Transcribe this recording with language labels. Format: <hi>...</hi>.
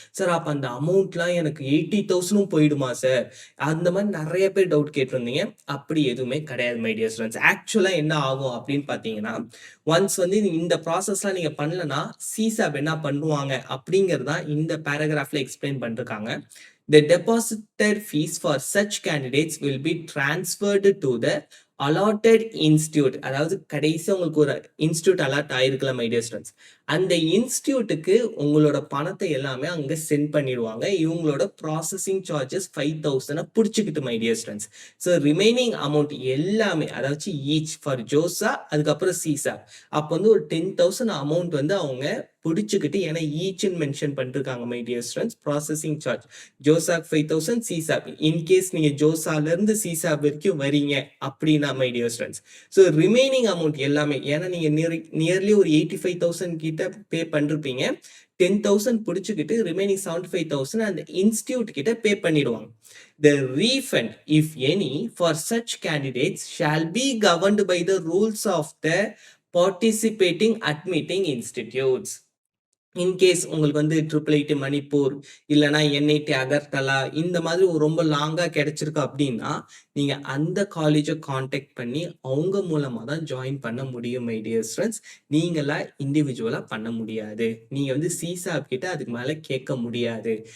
<ta>Sir அப்ப அந்த அமௌண்ட்லாம் எனக்கு 80,000ம் போயிடுமா சார்? அந்த மாதிரி நெறைய பேர் டவுட் கேட்டிருந்தீங்க. அப்படி எதுவுமே கிடையாது மை டியர் ஸ்டூடண்ட்ஸ். ஆக்சுவலா என்ன ஆகும் அப்படின்னு பார்த்தீங்கன்னா, ஒன்ஸ் வந்து இந்த ப்ராசஸ்லாம் நீங்க பண்ணலனா, சிசாப் என்ன பண்ணுவாங்க அப்படிங்கிறது தான் இந்த பேராகிராஃப்ல எக்ஸ்பிளைன் பண்ணிருக்காங்க.</ta> <en>The deposited fees for such candidates will be transferred to the allotted institute.</en> <ta>அதாவது கடைசியா உங்களுக்கு ஒரு institute allot ஆயிருக்குல்ல my dear students. அந்த இன்ஸ்டிடியூட்டுக்கு உங்களோட பணத்தை எல்லாமே அங்க சென்ட் பண்ணிடுவாங்க. இவங்களோட processing charges 5,000 புடிச்சுக்கிட்டு my dear students. So remaining amount எல்லாமே அதாவது ஈச் ஃபார் ஜோசா அதுக்கப்புறம் சிசா அப்போ வந்து ஒரு 10,000 அமௌண்ட் வந்து அவங்க புடிச்சுக்கிட்டு, ஏன்னா ஈச்ன்னு மென்ஷன் பண்ணிருக்காங்க my dear students. Processing charge ஜோசாக் 5,000 CSAB in case நீங்க ஜோசால இருந்து சிசாப் வரைக்கும் வரீங்க அப்படின்னா my dear students. So remaining amount எல்லாமே ஏன்னா நீங்க நியர்லி ஒரு 85,000 கிட்ட பே பண்ணிருப்பீங்க. 10,000 புடிச்சுக்கிட்டு ரிமைனிங் 75,000 அந்த இன்ஸ்டிடியூட் கிட்ட பே பண்ணிடுவாங்க.</ta> <en>The refund, if any, for such candidates shall be governed by the rules of the participating admitting institutes.</en> <ta>In case உங்களுக்கு வந்து ட்ரிபிள் ஐடி மணிப்பூர் இல்லைன்னா என்ஐடி அகர்தலா இந்த மாதிரி ஒரு ரொம்ப லாங்கா கிடைச்சிருக்கு அப்படின்னா நீங்க அந்த காலேஜை காண்டாக்ட் பண்ணி அவங்க மூலமா தான் ஜாயின் பண்ண முடியும் மை டியர் ஸ்டூடெண்ட்ஸ். நீங்களா இண்டிவிஜுவலா பண்ண முடியாது. நீங்க வந்து சிசாப் கிட்ட அதுக்கு மேல கேட்க முடியாது.</ta>